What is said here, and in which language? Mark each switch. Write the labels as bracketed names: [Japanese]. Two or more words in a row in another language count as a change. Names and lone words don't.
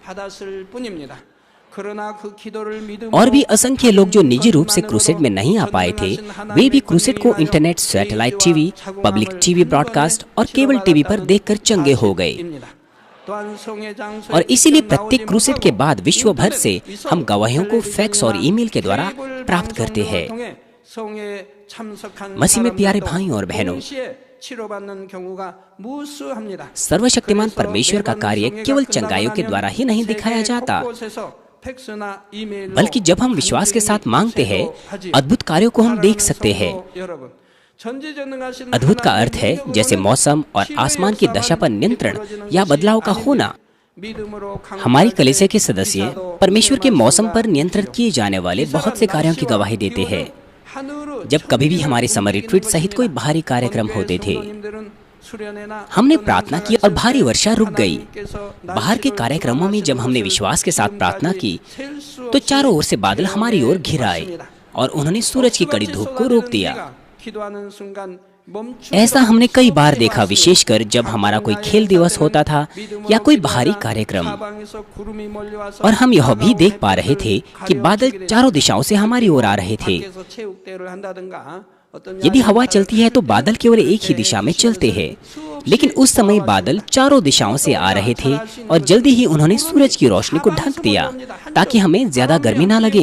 [Hindi] और भी असंख्य लोग जो निजी रूप से क्रूसेड में नहीं आ पाए थे, वे भी क्रूसेड को इंटरनेट, [English] satellite TV, public TV broadcast [Hindi] और [English] cable TV [Hindi] पर देखकर चंगे हो गए। और इसीलिए प्रत्येक क्रूसेड के बाद विश्व भर से हम गवाहियों को फैक्स और ईमेल के द्वारा प्राप्त करते हैं। [Korean] 참석한 [Hindi] मसीह में प्यारे [Korean] 사람들도 [Hindi] भाइयों और बहनों, [Korean] 동시에 치료받는 경우가 무수합니다. [Hindi] सर्वशक्तिमान [Korean] 그래서 [Hindi] परमेश्वर का [Korean] 매번 [Hindi] कार्य [Korean] 성회가 [Hindi] केवल [Korean] 끝나고 [Hindi] चंगाइयों के [Korean] 나면 [Hindi] द्वारा ही नहीं दिखाया [Korean] 세계 [Hindi] जाता, [Korean] 곳곳에서 팩스나 이메일로 [Hindi] बल्कि जब हम विश्वास के साथ मांगते हैं, [Korean] 간증이 [Hindi] अद्भुत कार्यों को हम देख [Korean] 사랑하는 [Hindi] सकते हैं। [Korean] 성도 여러분, 전지전능하신 [Hindi] अद्भुत का [Korean] 하나님의 [Hindi] अर्थ है [Korean] 능력으로는 [Hindi] जैसे मौसम और [Korean] 치료의 [Hindi] आसमान की [Korean] 역사만 [Hindi] दशा पर नियंत्रण [Korean] 베풀어지는 [Hindi] या [Korean] 것이 [Hindi] बदलाव का [Korean] 아닌데 [Hindi] होना। [Korean] 믿음으로 [Hindi] हमारी [Korean] 강구할 [Hindi] कलीसिया [Korean] 때 [Hindi] के सदस्य [Korean] 기사도 [Hindi] परमेश्वर के मौसम पर [Korean] 수행할 [Hindi] नियंत्रित [Korean] 수가 [Hindi] किए जाने वाले [Korean] 있지요. [Hindi] बहुत से कार्यों की [Korean] 기사가 [Hindi] गवाही देते हैं। [Korean] 하늘로 [Hindi] जब कभी भी हमारे [Korean] 천지를 [Hindi] समर [Korean] 움직이는 [Hindi] रिट्रीट सहित कोई [Korean] 것입니다. [Hindi] भारी कार्यक्रम होते थे, [Korean] 성도님들은 수련회나 [Hindi] हमने [Korean] 어떤 [Hindi] प्रार्थना [Korean] 행사가 [Hindi] की और [Korean] 있을 [Hindi] भारी [Korean] 때 [Hindi] वर्षा रुक गई। [Korean] 하나님께서 [Hindi] बाहर के [Korean] 날씨를 [Hindi] कार्यक्रमों में जब हमने [Korean] 주관하시는 [Hindi] विश्वास के साथ [Korean] 것을 [Hindi] प्रार्थना की [Korean] 셀수 [Hindi] तो [Korean] 없이 [Hindi] चारों ओर से बादल हमारी ओर घिर आए [Korean] 왔습니다. [Hindi] और उन्होंने सूरज की कड़ी धूप को रोक दिया। [Korean] 기도하는 순간 멈추고 [Hindi] ऐसा हमने कई बार देखा, विशेषकर जब हमारा कोई खेल दिवस होता था या कोई बाहरी कार्यक्रम, और हम यह भी देख पा रहे थे कि बादल चारों दिशाओं से हमारी ओर आ रहे थे। यदि हवा चलती है तो बादल केवल एक ही दिशा में चलते हैं, लेकिन उस समय बादल चारों दिशाओं से आ रहे थे और जल्दी ही उन्होंने सूरज की रोशनी को ढक दिया ताकि हमें ज्यादा गर्मी ना लगे।